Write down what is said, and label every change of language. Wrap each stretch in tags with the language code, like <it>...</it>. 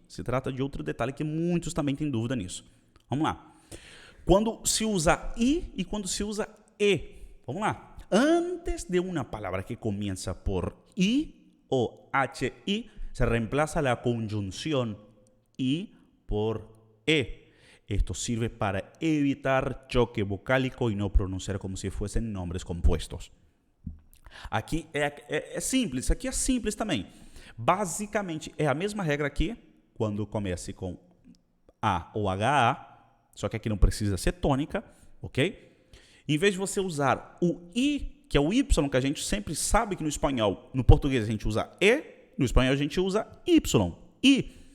<pt>Se trata de outro detalhe que muitos também têm dúvida nisso. Vamos lá. Quando se usa I e quando se usa E. Vamos lá. Antes de uma palavra</pt> <es>que comienza por I o HI, se reemplaza la conjunción I por E. Esto sirve para evitar choque vocálico y no pronunciar como si fuesen nombres compuestos.</es> <pt>Aqui é simples, aqui é simples também. Basicamente, é a mesma regra aqui, quando comece com A ou HA, só que aqui não precisa ser tônica, ok? Em vez de você usar o I, que é o Y, que a gente sempre sabe que no espanhol, no português a gente usa E, no espanhol a gente usa Y, I.</pt>